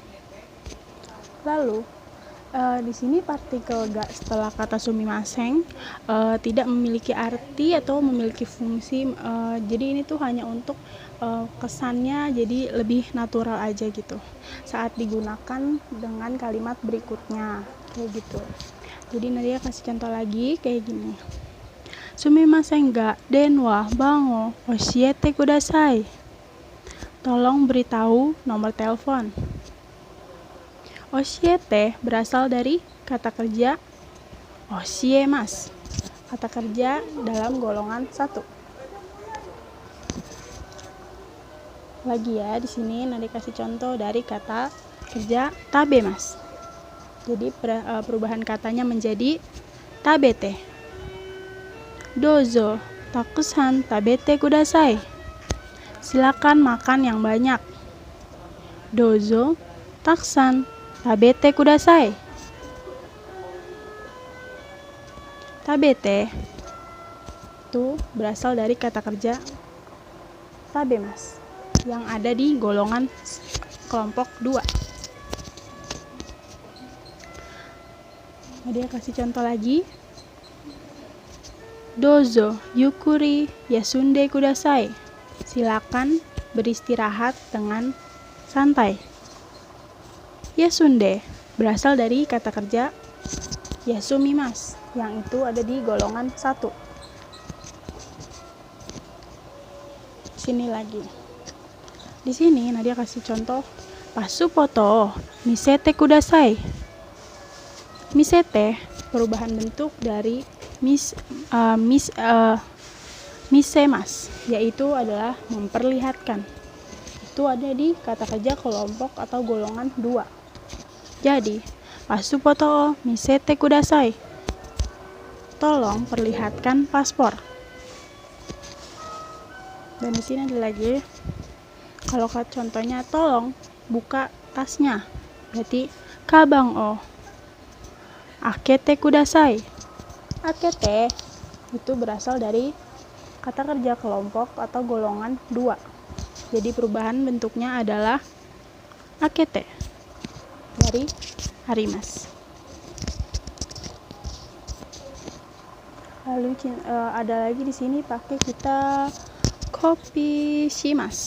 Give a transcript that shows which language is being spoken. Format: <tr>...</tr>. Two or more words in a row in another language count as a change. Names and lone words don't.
<id>Lalu di sini partikel ga setelah kata sumimasen tidak memiliki arti atau memiliki fungsi. Jadi ini tuh hanya untuk kesannya jadi lebih natural aja gitu saat digunakan dengan kalimat berikutnya kayak gitu. Jadi Nadia kasih contoh lagi kayak gini.</id> <ja>すみませんが電話番号教えてください.</ja> <id>Tolong beritahu nomor telepon. Oshiete berasal dari kata kerja oshiemas, kata kerja dalam golongan 1. Lagi ya, di sini nanti kasih contoh dari kata kerja tabemas. Jadi perubahan katanya menjadi tabete.</id> <ja>どうぞたくさん食べてください.</ja> <id>Silakan makan yang banyak.</id> <ja>どうぞたくさん食べてください.</ja> <id>Tabete itu berasal dari kata kerja tabemas yang ada di golongan kelompok 2. Dia kasih contoh lagi.</id> <ja>どうぞゆっくり休んでください.</ja> <id>Silakan beristirahat dengan santai. Yasunde berasal dari kata kerja yasumimas yang itu ada di golongan 1. Sini lagi. Di sini Nadia kasih contoh</id> <ja>パスポート見せてください.</ja> <id>Misete perubahan bentuk dari misemas, yaitu adalah memperlihatkan. Itu ada di kata kerja kelompok atau golongan 2.</id> <ja>Jadi, パスポート見せてください.</ja> <id>Tolong perlihatkan paspor. Dan di sini ada lagi. Kalau contohnya tolong buka tasnya.</id> <ja>Berarti かばんを開けてください.</ja> <id>Akete itu berasal dari kata kerja kelompok atau golongan 2. Jadi perubahan bentuknya adalah akete dari harimas. Lalu ada lagi di sini pakai kita</id> <ja>コピーします.</ja>